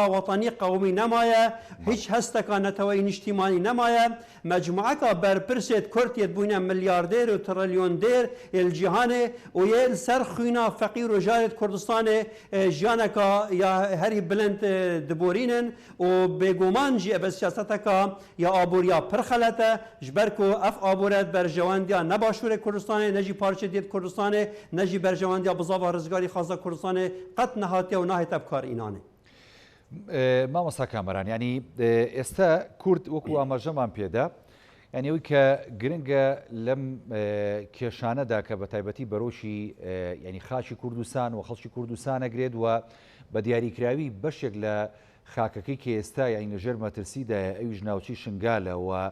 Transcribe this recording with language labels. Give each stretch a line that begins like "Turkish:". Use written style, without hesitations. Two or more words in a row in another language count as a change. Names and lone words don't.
Kurdish: wetanî qewmî nemaye hiç hesteka neteweyî niştîmanî nemaye mecmueka berpirsê Kurd yê bûne milyardêr û trilyondêr ê li cîhanê û yê li ser xwîna feqîr û jarê Kurdistanê jiyaneka ya herî bilind diborînin û bêguman jî ev siyaseteka ya aboriya pir xelet e ji ber ku ev aboret berjewandiya ne Başûrê Kurdistanê ne jî parçe diyet Kurdistanê ne jî berjewandiya bizava rizgarî xaza Kurdistanê qet nehatiye û nahêt ev kar înanê.
Central Kurdish: مامۆستا کامەران ینی ئێستا کورد وەکو ئاماژەمان پێدا ینی ئەوی کە گرنگە لەم کێشانەدا کە بە تایبەتی بەرۆشی ینی خاچی کوردستان و خەڵکی کوردستان ئەگرێت و بە دیاریکراوی بەشێک لە خاکەکەی کە ئێستا یانی لەژێر مەترسیدایە ئەویش ناوچی شنگالە و